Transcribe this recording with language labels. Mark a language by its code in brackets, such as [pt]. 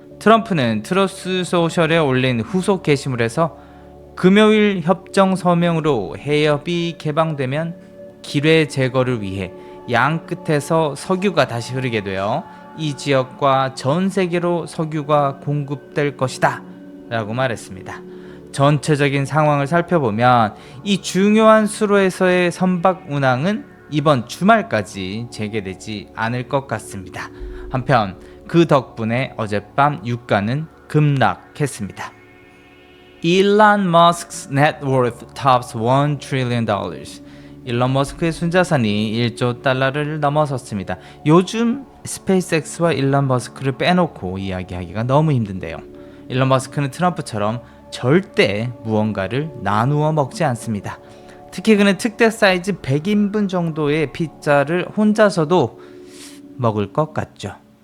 [ko] 트럼프는 트루스 소셜에 올린 후속 게시물에서 금요일 협정 서명으로 해협이 개방되면 기뢰 제거를 위해 양 끝에서 석유가 다시 흐르게 되어 이 지역과 전 세계로 석유가 공급될 것이다 라고 말했습니다. 전체적인 상황을 살펴보면 이 중요한 수로에서의 선박 운항은 이번 주말까지 재개되지 않을 것 같습니다. 한편 그 덕분에 어젯밤 유가는 급락했습니다. [en] 일론 머스크's net worth tops $1 trillion. [ko] 일론 머스크의 순자산이 1조 달러를 넘어섰습니다. 요즘 스페이스X와 일론 머스크를 빼놓고 이야기하기가 너무 힘든데요. 일론 머스크는 트럼프처럼 절대 무언가를 나누어 먹지 않습니다. 특히 그는 특대 사이즈 100인분 정도의 피자를 혼자서도 먹을 것 같죠.